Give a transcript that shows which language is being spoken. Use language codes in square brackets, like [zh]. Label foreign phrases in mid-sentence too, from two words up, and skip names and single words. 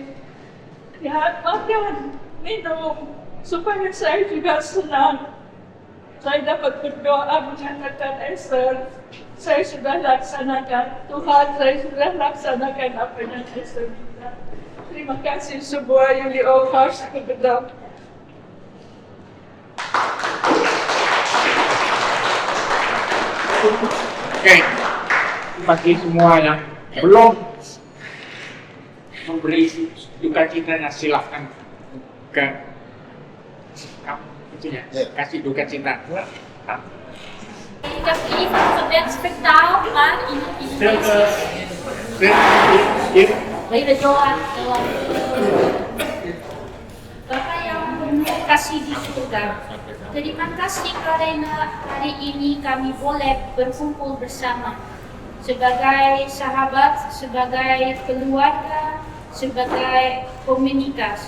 [id] Ya, makan, minum, supaya saya juga senang. Saya dapat berdoa mengatakan Esther, saya sudah laksanakan, Tuhan saya sudah laksanakan apa yang Esther minta. Terima kasih semua, [nl] jullie ook hartstikke bedankt. [id] Oke, bagi semua yang belum memberi duka citanya silahkan ke itunya, kasih duka cita. [nl] Ik heb even gewend vertaald, maar in Hele doa. [id] Bapak yang penuh kasih di surga, terima kasih karena hari ini kami boleh berkumpul bersama sebagai sahabat, sebagai keluarga, sebagai komunitas.